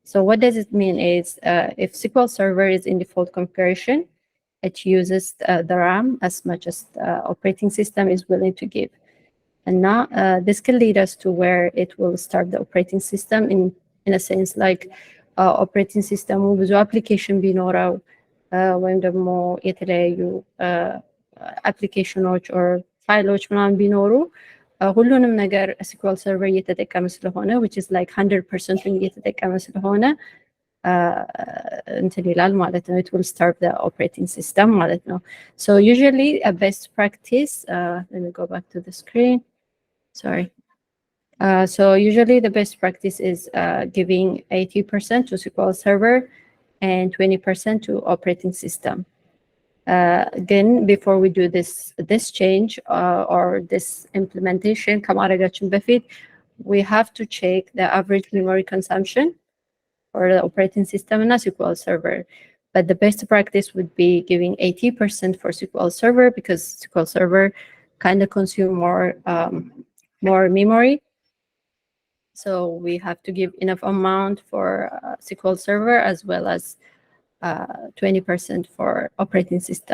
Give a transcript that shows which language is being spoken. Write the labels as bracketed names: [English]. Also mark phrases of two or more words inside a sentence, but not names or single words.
[English] So what does it mean is if SQL Server is in default configuration, it uses the RAM as much as the operating system is willing to give. And now this can lead us to where it will start the operating system in a sense like operating system [Amharic] ብዙ application ቢኖረው ወይም ደግሞ የተለያዩ [English] applications or [Amharic] ፋይሎች ምናምን ቢኖሩ ሁሉንም ነገር SQL Server እየተጠቀመ ስለሆነ [English] which is like 100% [Amharic] እየተጠቀመ ስለሆነ እንትን ይላል ማለት ነው. [English] It will start the operating system [Amharic] ማለት ነው. [English] So usually a best practice, let me go back to the screen. Sorry. So usually the best practice is giving 80% to SQL Server and 20% to operating system. Again, before we do this change or this implementation, [Amharic] ከማድረጋችን በፊት [English] we have to check the average memory consumption for the operating system and SQL Server. But the best practice would be giving 80% for SQL Server because SQL Server kind of consume more memory. So we have to give enough amount for SQL Server as well as 20% for operating system.